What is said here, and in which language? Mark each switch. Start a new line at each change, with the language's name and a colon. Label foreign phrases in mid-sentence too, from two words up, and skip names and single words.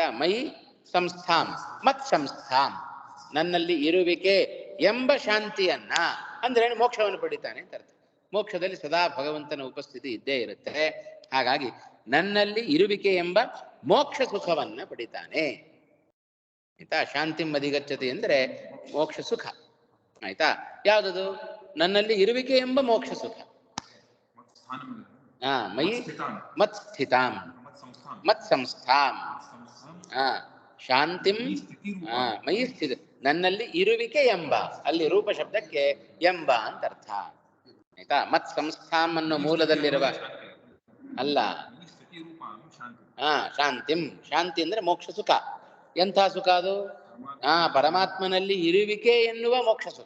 Sanskrit: ಮಯಿ ಸಂಸ್ಥಾಂ ಮತ್ ಸಂಸ್ಥಾಂ
Kannada: ನನ್ನಲ್ಲಿ ಇರುವಿಕೆ ಎಂಬ ಶಾಂತಿಯನ್ನ ಅಂದ್ರೆ ಮೋಕ್ಷವನ್ನು ಪಡಿತಾನೆ ಅಂತ ಅರ್ಥ. ಮೋಕ್ಷದಲ್ಲಿ ಸದಾ ಭಗವಂತನ ಉಪಸ್ಥಿತಿ ಇದ್ದೇ ಇರುತ್ತೆ. ಹಾಗಾಗಿ ನನ್ನಲ್ಲಿ ಇರುವಿಕೆ ಎಂಬ ಮೋಕ್ಷ ಸುಖವನ್ನ ಪಡಿತಾನೆ, ಆಯ್ತಾ.
Sanskrit: ಶಾಂತಿಂ ಅಧಿಗಚ್ಚತಿ
Kannada: ಅಂದ್ರೆ ಮೋಕ್ಷ ಸುಖ, ಆಯ್ತಾ. ಯಾವ್ದದು? ನನ್ನಲ್ಲಿ ಇರುವಿಕೆ ಎಂಬ ಮೋಕ್ಷ ಸುಖ.
Sanskrit: ಮಯಿ ಮತ್ ಸ್ಥಿತಾಂ ಮತ್ ಸಂಸ್ಥಾಂ ಶಾಂತಿಂ ಮಯಿ ಸ್ಥಿತ,
Kannada: ನನ್ನಲ್ಲಿ ಇರುವಿಕೆ ಎಂಬ, ಅಲ್ಲಿ ರೂಪ ಶಬ್ದಕ್ಕೆ ಎಂಬ ಅಂತ ಅರ್ಥ, ಆಯ್ತಾ.
Sanskrit: ಮತ್ ಸಂಸ್ಥಾಂ
Kannada: ಅನ್ನೋ ಮೂಲದಲ್ಲಿರುವ ಅಲ್ಲ. ಶಾಂತಿಂ, ಶಾಂತಿ ಅಂದ್ರೆ ಮೋಕ್ಷ ಸುಖ. ಎಂಥ ಸುಖ ಅದು? ಪರಮಾತ್ಮನಲ್ಲಿ ಇರುವಿಕೆ ಎನ್ನುವ ಮೋಕ್ಷ ಸುಖ.